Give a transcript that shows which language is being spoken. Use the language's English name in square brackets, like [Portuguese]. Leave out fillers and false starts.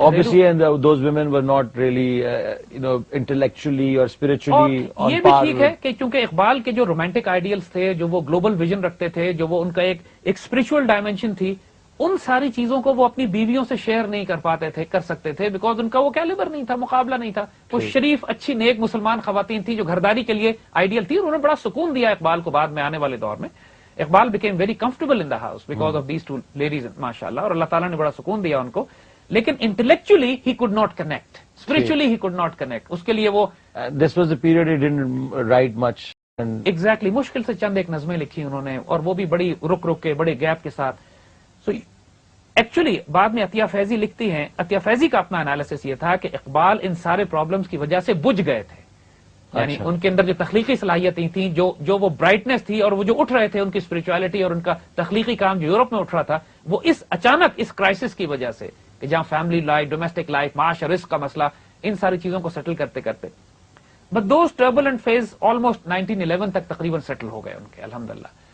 [English] obviously and those women were not really intellectually or spiritually on [Urdu] یہ بھی [English] par [Urdu] ٹھیک ہے کہ چونکہ اقبال کے جو رومانٹک آئیڈیلز تھے، جو وہ گلوبل ویژن رکھتے تھے، جو وہ ان کا ایک اسپرچل ڈائمینشن تھی، ان ساری چیزوں کو وہ اپنی بیویوں سے شیئر نہیں کر پاتے تھے، کر سکتے تھے، بیکاز ان کا وہ کیلیبر نہیں تھا، مقابلہ نہیں تھا. وہ شریف اچھی نیک مسلمان خواتین تھی جو گھرداری کے لیے آئیڈیل تھی. انہوں نے بڑا سکون دیا اقبال کو بعد میں آنے والے دور میں. Iqbal [English] became very comfortable in the house because of these 2 ladies [Urdu] ماشاءاللہ، اور اللہ تعالیٰ نے بڑا سکون دیا ان کو. لیکن intellectually [English] he could not connect, spiritually he could not connect. [Urdu] اس کے لیے وہ [English] this was the period he didn't write much and [Urdu] exactly مشکل سے چند ایک نظمیں لکھی انہوں نے، اور وہ بھی بڑی رک کے بڑے گیپ کے ساتھ. سو ایکچولی بعد میں عطیہ فیضی لکھتی ہیں، عطیہ فیضی کا اپنا انالیسس یہ تھا کہ اقبال ان سارے پرابلمس کی وجہ سے بجھ گئے تھے. یعنی ان کے اندر جو تخلیقی صلاحیتیں تھیں، جو وہ برائٹنس تھی، اور وہ جو اٹھ رہے تھے، ان کی اسپرچولیٹی اور ان کا تخلیقی کام جو یورپ میں اٹھ رہا تھا، وہ اس اچانک اس کرائسس کی وجہ سے کہ جہاں فیملی لائف، ڈومیسٹک لائف، معاش اور رزق کا مسئلہ، ان ساری چیزوں کو سیٹل کرتے کرتے، [English] but those turbulent phase almost [Urdu] 1911 تک تقریباً سیٹل ہو گئے ان کے الحمدللہ.